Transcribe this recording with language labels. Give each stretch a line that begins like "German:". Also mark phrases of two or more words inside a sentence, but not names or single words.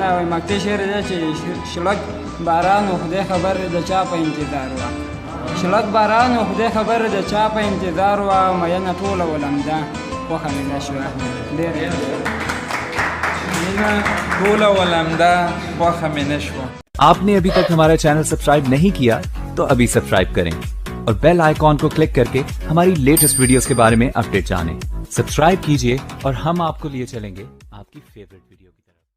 Pashto: وایي مکتې شعر دی چې شړک باران و خدای خبر د چا په انتظار وه، شړک باران و خدای خبر د چا په انتظار وه، مینه ټوله ولمده خوښه مې نه شوه. ډېر مینه ټوله ولمده خوښه مې نه شوه.
Hindi: आपने अभी तक हमारा चैनल सब्सक्राइब नहीं किया तो अभी सब्सक्राइब करें और
English: bell icon
Hindi: को क्लिक करके हमारी
English: latest videos
Hindi: के बारे में अपडेट जानें। सब्सक्राइब कीजिए और हम आपको लिए चलेंगे आपकी
English: favorite video
Hindi: की तरफ।